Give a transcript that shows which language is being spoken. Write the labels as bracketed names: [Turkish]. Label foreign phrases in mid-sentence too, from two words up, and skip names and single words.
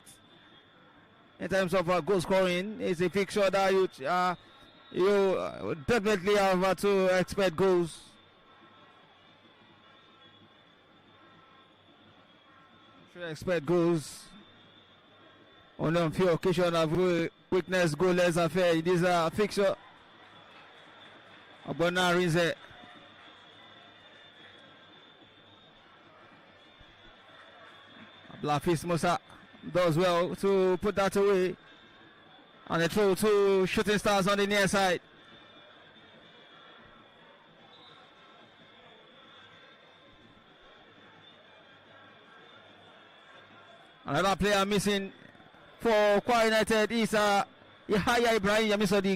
[English] In terms of goal scoring, it's a fixture that you definitely have to expect goals. Should expect goals. Only on few occasions have witnessed goalless affair in this fixture. Abona Rinze. Blafis Musa does well to put that away. And a throw to Shooting Stars on the near side. Another player missing for KWARA United is Yahaya Ibrahim Yamisodic.